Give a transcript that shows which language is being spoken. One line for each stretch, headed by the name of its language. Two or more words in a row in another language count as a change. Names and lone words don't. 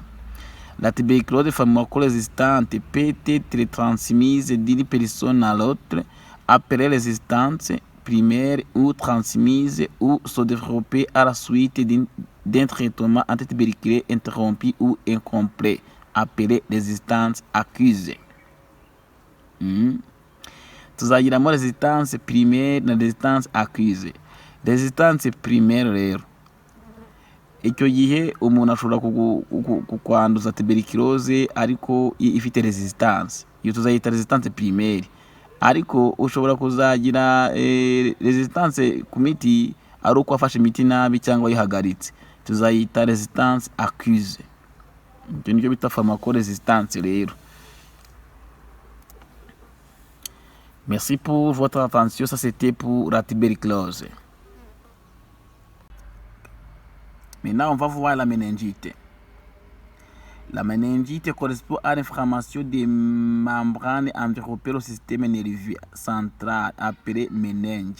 French: La tuberculose pharmacorésistante peut être transmise d'une personne à l'autre, appelée résistance primaire ou transmise ou se développer à la suite d'un traitement antituberculeux interrompu ou incomplet, appelé résistance accusée.
Kinyarwanda: Tuzagiramo
French: résistance primaire
Kinyarwanda: na
French: résistance accusée. Résistance primaire
Kinyarwanda: rero, icyo gihe umuntu ashobora kukwanduza tuberculose ariko ifite resistance, iyo tuzayita
French: resistance primaire.
Kinyarwanda: Ariko ushobora kuzagira resistance ku miti ari uko afashe imiti nabi cyangwa yihagaritse, tuzayita
French: resistance accusée.
Kinyarwanda: Ibyo nibyo bita pharmacorésistance rero.
French: Merci pour votre attention, ça c'était pour la tuberculose. Maintenant, on va voir la méningite. La méningite correspond à l'inflammation des membranes enveloppant le système nerveux central appelé méninge.